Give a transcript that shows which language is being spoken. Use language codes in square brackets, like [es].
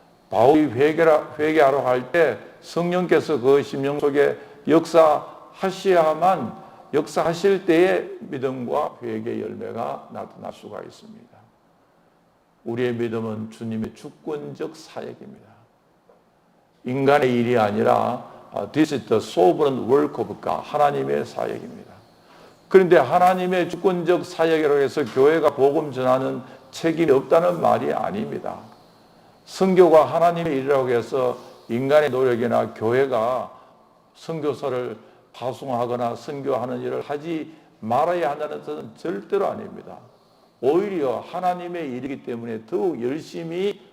[ko] 바울이 회개하러 갈 때 성령께서 그 심령 속에 역사하셔야만 역사하실 때에 믿음과 회개의 열매가 나타날 수가 있습니다. 우리의 믿음은 주님의 주권적 사역입니다. 인간의 일이 아니라 [en] This is the sovereign work of God. [ko] 하나님의 사역입니다. 그런데 하나님의 주권적 사역이라고 해서 교회가 복음 전하는 책임이 없다는 말이 아닙니다. 선교가 하나님의 일이라고 해서 인간의 노력이나 교회가 선교사를 파송하거나 선교하는 일을 하지 말아야 한다는 것은 절대로 아닙니다. 오히려 하나님의 일이기 때문에 더욱 열심히